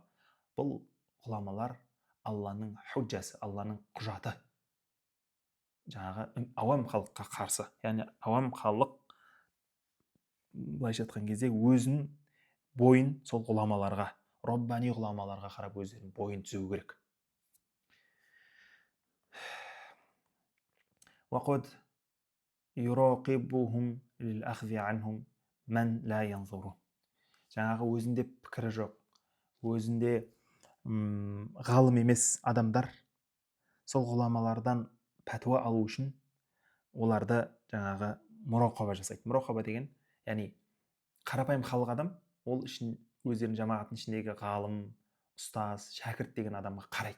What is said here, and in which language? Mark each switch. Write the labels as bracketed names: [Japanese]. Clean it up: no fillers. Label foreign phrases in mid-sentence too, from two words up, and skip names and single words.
[Kazakh] Бұл ғұламалар Алланың худжасы, Алланың құжаты. Жаңағы ауам халыққа қарсы. Яғни ауам халық былайша айтқан кезде өзінің бойын сол ғұламаларға, роббани ғұламаларға қарап өздерінің бойын түзеу керек. [Arabic] وقد يراقبهم للأخذ عنهم من لا ينظرون. [Kazakh] Жаңағы өзінде пікірі жоқ, өзінде ғалым емес адамдар сол ғұламалардан пәтуа алу үшін оларды жаңағы мұрақаба жасайды. Мұрақаба деген, яғни қарапайым халық адам, ол үшін өздерінің жамағаттың ішіндегі ғалым, ұстаз, шәкірт деген адамға қарайды.